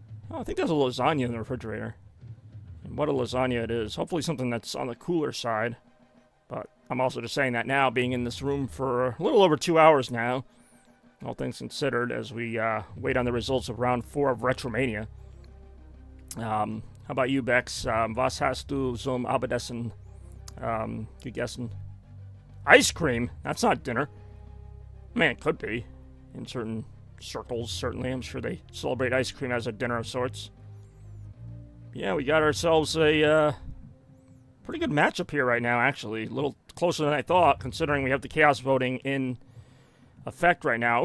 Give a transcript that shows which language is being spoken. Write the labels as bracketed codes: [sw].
[en] Oh, I think there's a lasagna in the refrigerator. And what a lasagna it is. Hopefully something that's on the cooler side. But I'm also just saying that now, being in this room for a little over 2 hours now, all things considered, as we wait on the results of round 4 of Retromania. How about you, Bex? [de] Was hast du zum Abendessen gegessen? [en] Ice cream? That's not dinner. I mean, it could be. In certain circles, certainly. I'm sure they celebrate ice cream as a dinner of sorts. Yeah, we got ourselves a pretty good matchup here right now, actually. A little closer than I thought, considering we have the chaos voting in effect right now.